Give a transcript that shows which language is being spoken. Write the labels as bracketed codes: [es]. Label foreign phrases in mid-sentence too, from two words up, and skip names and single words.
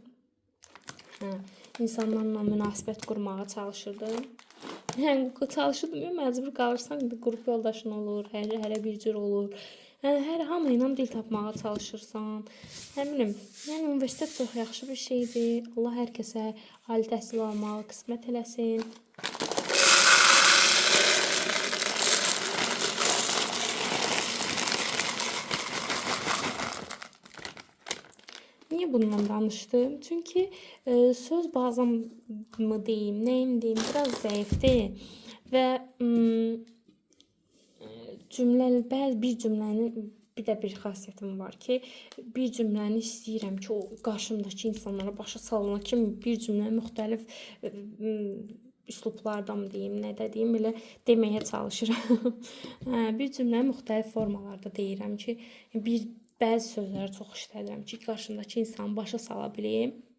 [az] İnsanlarla münasibət qurmağa çalışırdım. Yəni çalışırdım, məcbur qalırsan, qrup yoldaşın olur, hərə bir cür olur. Yəni hər hamı ilə dil tapmağa çalışırsan. Nə bilim, yəni universitet çox yaxşı bir şeydir. Allah hər kəsə ali təhsil almağı qismət eləsin. [tr] Niye bundan danıştım? Çünkü söz bazam mı diyeyim, neyim diyeyim biraz zayıftı ve bir cümlenin [az] bir de bir xasiyyətim var ki, bir cümləni istəyirəm ki, o qarşımdakı insanlara başa salana kimi bir cümlə müxtəlif üslublarda mı deyim, nə də deyim, belə deməyə çalışıram. Bir cümlə müxtəlif formalarda deyirəm ki, bəzi sözləri çox işlədirəm ki, qarşımdakı insanı başa sala bileyim.